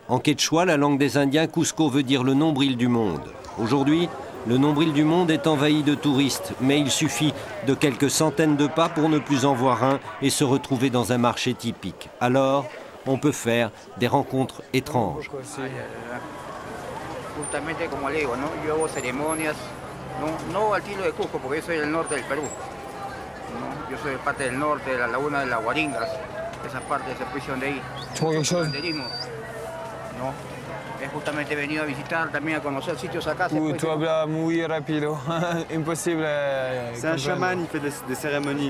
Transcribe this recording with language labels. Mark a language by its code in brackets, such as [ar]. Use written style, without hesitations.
[fr] En quechua, la langue des Indiens, Cusco veut dire le nombril du monde. Aujourd'hui, le nombril du monde est envahi de touristes, mais il suffit de quelques centaines de pas pour ne plus en voir un et se retrouver dans un marché typique. Alors, on peut faire des rencontres étranges. [es] Justamente como le digo, ¿no? Yo hago ceremonias, no al estilo de Cusco, porque yo soy del norte del Perú. ¿no? Yo soy de parte del norte, de la laguna de las Guaringas, esa parte, esa prisión de ahí. Banderismo, ¿no? He justamente venido a visitar, también a conocer sitios acá. Tu hablas muy rápido, imposible. [fr] C'est un chaman, il fait des cérémonies.